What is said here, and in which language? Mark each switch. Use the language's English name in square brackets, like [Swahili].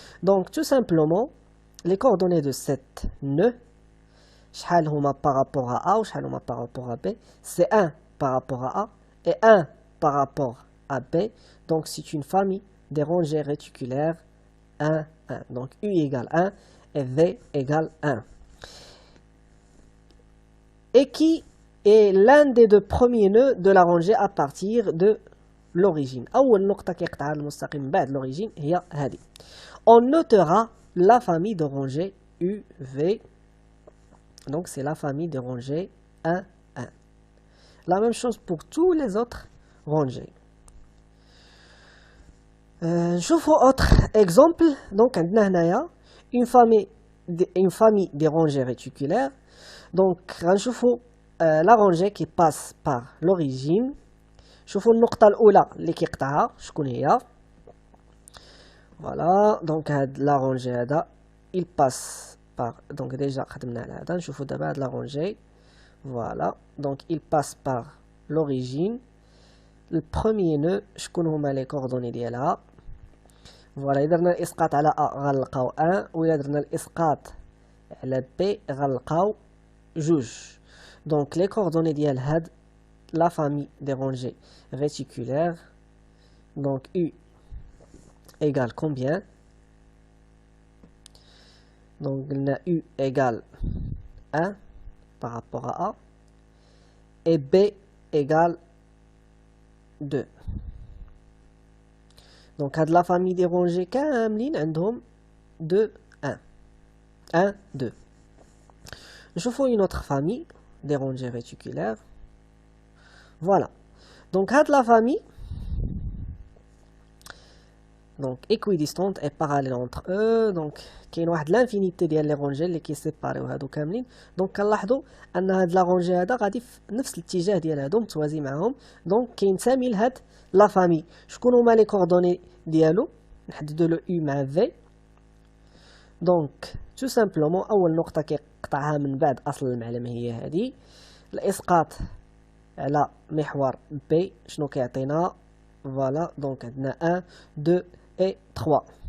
[French] Donc, tout simplement, les coordonnées de cette nœud, [Arabic] شحال هما [French] par rapport à A ou شحال هما par rapport à B, c'est 1 par rapport à A et 1 par rapport à B. Donc, c'est une famille des rangées réticulaires 1, 1. Donc, U égale 1 et V égale 1. Et qui est l'un des deux premiers nœuds de la rangée à partir de l'origine. [Arabic] أول نقطة كيقطعها المستقيم بعد l'origine هي هذه. [French] On notera la famille de rangées UV. Donc c'est la famille de rangées 1, 1. La même chose pour tous les autres rangées. [Arabic] نشوفوا [French] autre exemple. Donc [Arabic] عندنا هنايا [French] une famille des rangées réticulaires. Donc [Arabic] غنشوفوا [French] la rangée qui passe par l'origine. [Arabic] شوفوا النقطة الأولى اللي كيقطعها شكون هي. [French] Voilà, donc la rangée [Arabic] هذا [French] il passe par, donc déjà [Arabic] خدمنا على هذا. نشوفوا دابا هاد [French] la rangée. Voilà, donc il passe par l'origine. Le premier nœud [Arabic] شكون هما [French] les coordonnées [Arabic] ديالها. Voilà, إذا درنا الإسقاط على A غنلقاو 1 وإلا درنا الإسقاط على B غنلقاو جوج. [French] Donc les coordonnées [Arabic] ديال هاد [French] la famille des rangées réticulaires. Donc U égale combien? Donc U égale 1 par rapport à A et B égale 2. Donc [Arabic] هاد [French] la famille des rangées [Arabic] كاملين عندهم [French] 2 1 1 2. نشوفوا une autre famille des rangées réticulaires. Voilà. Donc, la famille, donc équidistante et parallèle entre eux. Donc, il y a l'infinité de les rangées qui séparent [Arabic] هادو كاملين. Donc, كنلاحظوا أن هاد [French] la rangée [Arabic] هذا غادي في نفس الاتجاه ديال هادو متوازي معاهم. [French] Donc, [Arabic] كينتمي لهاد [French] la famille. [Arabic] شكون هما لي كوردوني ديالو؟ نحددوا له U مع V. [French] Donc, tout simplement [Arabic] أول نقطة كيقطعها من بعد أصل المعلم هي هذه. الإسقاط على محور B شنو كيعطينا؟ [French] فوالا دونك [Arabic] عندنا 1 2 et 3.